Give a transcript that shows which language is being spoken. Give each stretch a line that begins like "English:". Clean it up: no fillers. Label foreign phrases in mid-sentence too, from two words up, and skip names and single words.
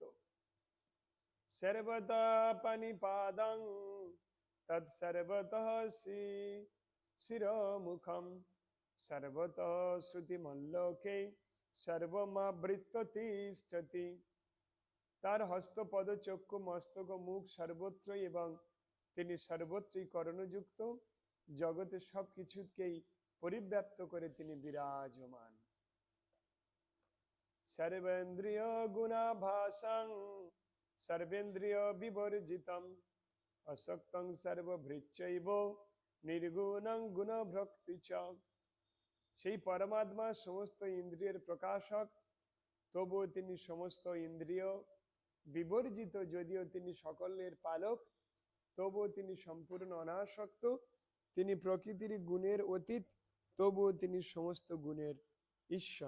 Sanskrit: সর্বতঃ পানিপাদং তৎসর্বতঃ শিরোমুখম সর্বতঃ শ্রুতিমল্লোকে সর্বমাবৃত্য তিষ্ঠতি।
Bangla: তার হস্তপদ চক্ষু মস্তক মুখ সর্বত্রই এবং তিনি সর্বত্রই করণযুক্ত, জগতে সব কিছুকেই পরিব্যাপ্ত করে তিনি বিরাজমান।
Sanskrit: সর্বেন্দ্রিয় গুণাভাসং সর্বেন্দ্রিয় বিবর্জিতম অসক্তং সর্বভৃচ্চৈব নির্গুণং গুণভক্তি চ।
Bangla: সেই পরমাত্মা সমস্ত ইন্দ্রিয়ের প্রকাশক, তবুও তিনি সমস্ত ইন্দ্রিয় বিবর্জিত। যদিও তিনি সকলের পালক, তবুও তিনি সম্পূর্ণ অনাসক্ত। তিনি প্রকৃতির গুণের অতীত, তবুও তিনি সমস্ত গুণের ঈশ্বর।